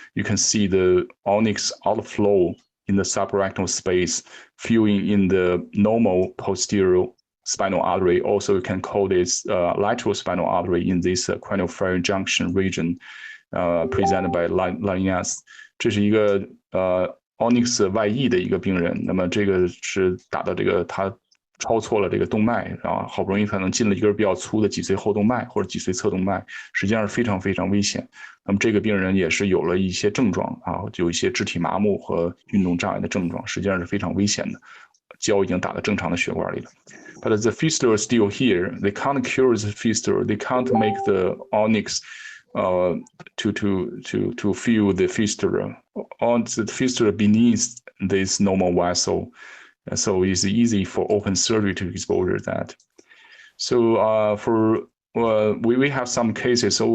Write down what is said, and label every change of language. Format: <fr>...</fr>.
<en>You can see the onyx outflow in the subarachnoid space, filling in the normal posterior spinal artery. Also, you can call this lateral spinal artery in this craniofacial junction region, presented by Liyong.</en> <zh>这是一个onyx 外溢的一个病人。那么这个是打到这个他超错了这个动脉，然后好不容易可能进了一根比较粗的脊髓后动脉或者脊髓侧动脉，实际上是非常非常危险。那么这个病人也是有了一些症状啊，有一些肢体麻木和运动障碍的症状，实际上是非常危险的。胶已经打到正常的血管里了。</zh> <en>But the fistula is still here. They can't cure the fistula. They can't make the onyx to fill the fistula. On the fistula beneath this normal vessel. So it's easy for open surgery to expose that. So we have some cases.</en>